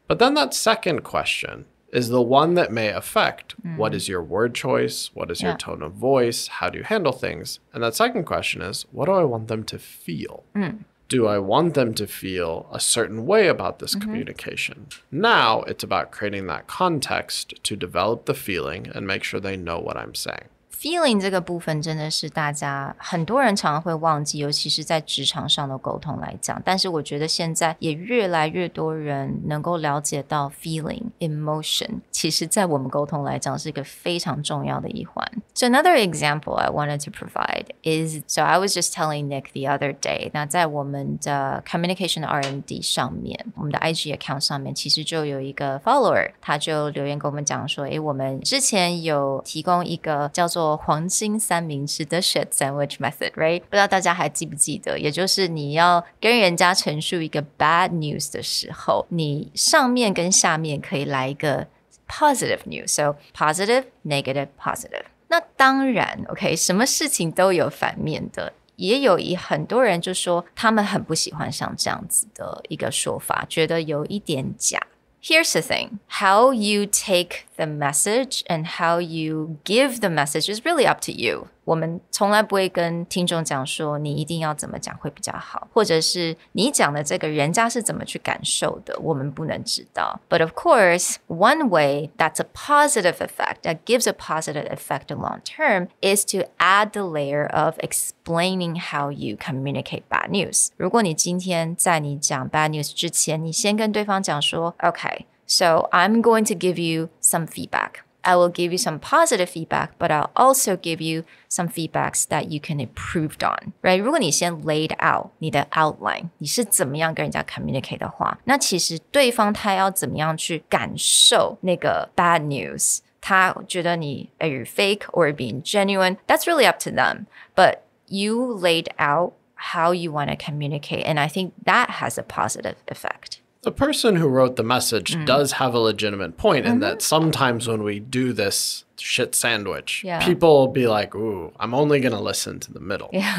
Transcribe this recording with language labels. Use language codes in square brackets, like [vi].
[en] But then that second question is the one that may affect what is your word choice, what is your tone of voice, how do you handle things? And that second question is, what do I want them to feel? Do I want them to feel a certain way about this communication? Now it's about creating that context to develop the feeling and make sure they know what I'm saying. [zh] Feeling 这个部分真的是大家很多人常常会忘记，尤其是在职场上的沟通来讲。但是我觉得现在也越来越多人能够了解到 feeling, emotion, 其实在我们沟通来讲是一个非常重要的一环。 [en] So another example I wanted to provide is, so I was just telling Nick the other day, [zh] 那在我们的 communication R&D 上面，我们的 IG account 上面，其实就有一个 follower, 他就留言跟我们讲说，我们之前有提供一个叫做黄金三明治的 shit sandwich method, right? 不知道大家还记不记得，也就是你要跟人家陈述一个 bad news 的时候，你上面跟下面可以来一个 positive news. [en] So positive, negative, positive. [zh] 那当然 OK, 什么事情都有反面的，也有很多人就说他们很不喜欢像这样子的一个说法，觉得有一点假。 [en] Here's the thing, how you take the message and how you give the message is really up to you. [zh] 我们从来不会跟听众讲说你一定要怎么讲会比较好，或者是你讲的这个人家是怎么去感受的，我们不能知道。 [en] But of course, one way that's a positive effect, that gives a positive effect long term, is to add the layer of explaining how you communicate bad news. [zh] 如果你今天在你讲 bad news 之前，你先跟对方讲说 [en] Okay, so I'm going to give you some feedback. I will give you some positive feedback, but I'll also give you some feedbacks that you can improve on, right? [zh] 如果你先 laid out 你的 outline, 你是怎么样跟人家 communicate 的话，那其实对方他要怎么样去感受那个 bad news, 他觉得你 [en] are you fake or being genuine, that's really up to them. But you laid out how you want to communicate, and I think that has a positive effect. The person who wrote the message does have a legitimate point in that sometimes when we do this shit sandwich, people will be like, ooh, I'm only going to listen to the middle.